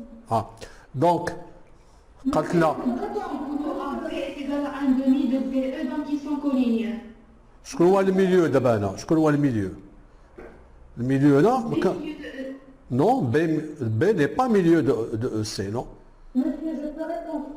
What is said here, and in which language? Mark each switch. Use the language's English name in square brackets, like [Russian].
[French] Ah, donc [Arabic] قالت لنا [French] AB est égal à 1 demi de BE, donc ils sont collinéaires. [Arabic] شكون هو الميليو دابا هنا؟ شكون هو الميليو؟ الميليو هنا [French] Non, B n'est pas milieu de EC, non? Monsieur, je peux répondre.